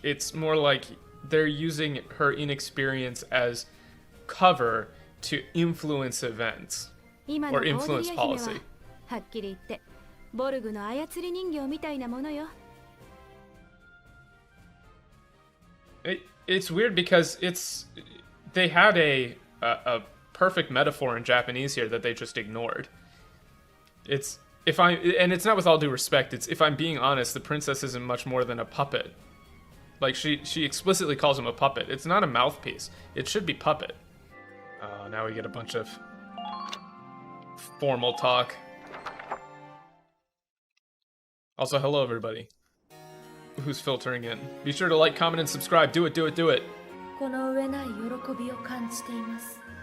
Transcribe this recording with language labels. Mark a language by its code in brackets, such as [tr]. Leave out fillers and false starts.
[en] It's more like they're using her inexperience as cover to influence events [ja] 今の [en] or [ja] コーデリア姫は [en] policy. [ja] はっきり言ってボルグの操り人形みたいなものよ。 [en] It's weird because they had a perfect metaphor in Japanese here that they just ignored. And it's not with all due respect. It's if I'm being honest, the princess isn't much more than a puppet. Like she explicitly calls him a puppet. It's not a mouthpiece. It should be puppet. Now we get a bunch of formal talk. Also, hello everybody who's filtering in. Be sure to like, comment, and subscribe. Do it, do it, do it. [ja] この上ない喜びを感じています。